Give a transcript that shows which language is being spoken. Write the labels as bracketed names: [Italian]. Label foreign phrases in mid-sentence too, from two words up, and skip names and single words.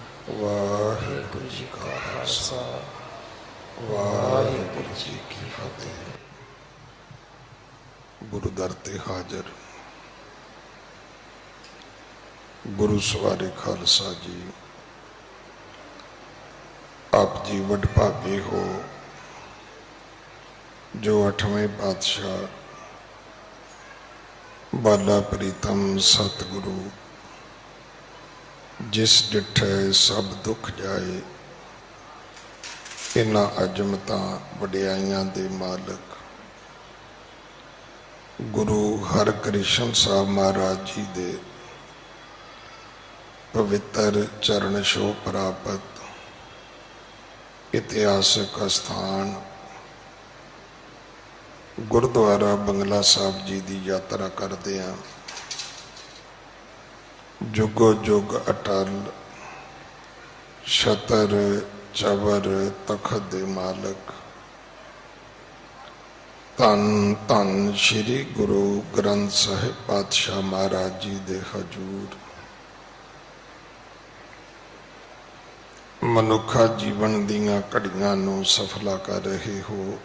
[Punjabi] ਵਾਹਿਗੁਰੂ ਜੀ ਕਾ ਖ਼ਾਲਸਾ ਵਾਹਿਗੁਰੂ ਜੀ ਕੀ ਫ਼ਤਿਹ। ਗੁਰੂ ਦਰ ਤੇ ਹਾਜ਼ਰ ਗੁਰੂ ਸਵਾਰੇ ਖ਼ਾਲਸਾ ਜੀ, ਆਪ ਜੀ ਵਡਭਾਗੇ ਹੋ ਜੋ 8ਵੇਂ ਪਾਤਸ਼ਾਹ ਬਾਲਾ ਪ੍ਰੀਤਮ ਸਤਿਗੁਰੂ ਜਿਸ ਡਿਠੇ ਸਭ ਦੁਖ ਜਾਏ, ਇਨ੍ਹਾਂ ਅਜ਼ਮਤਾਂ ਵਡਿਆਈਆਂ ਦੇ ਮਾਲਕ ਗੁਰੂ ਹਰਕ੍ਰਿਸ਼ਨ ਸਾਹਿਬ ਮਹਾਰਾਜ ਜੀ ਦੇ ਪਵਿੱਤਰ ਚਰਨ ਛੋਹ ਪ੍ਰਾਪਤ ਇਤਿਹਾਸਕ ਸਥਾਨ ਗੁਰਦੁਆਰਾ ਬੰਗਲਾ ਸਾਹਿਬ ਜੀ [Hindi] की यात्रा करते हैं। [Punjabi] ਜੁਗੋ ਜੁਗ ਅਟੱਲ ਛਤਰ ਚਵਰ ਤਖ਼ਤ ਦੇ ਮਾਲਕ ਧੰਨ ਧੰਨ ਸ੍ਰੀ ਗੁਰੂ ਗ੍ਰੰਥ ਸਾਹਿਬ ਪਾਤਸ਼ਾਹ ਮਹਾਰਾਜ ਜੀ ਦੇ ਹਜ਼ੂਰ ਮਨੁੱਖਾ ਜੀਵਨ ਦੀਆਂ ਘੜੀਆਂ ਨੂੰ ਸਫਲਾ ਕਰ ਰਹੇ ਹੋ।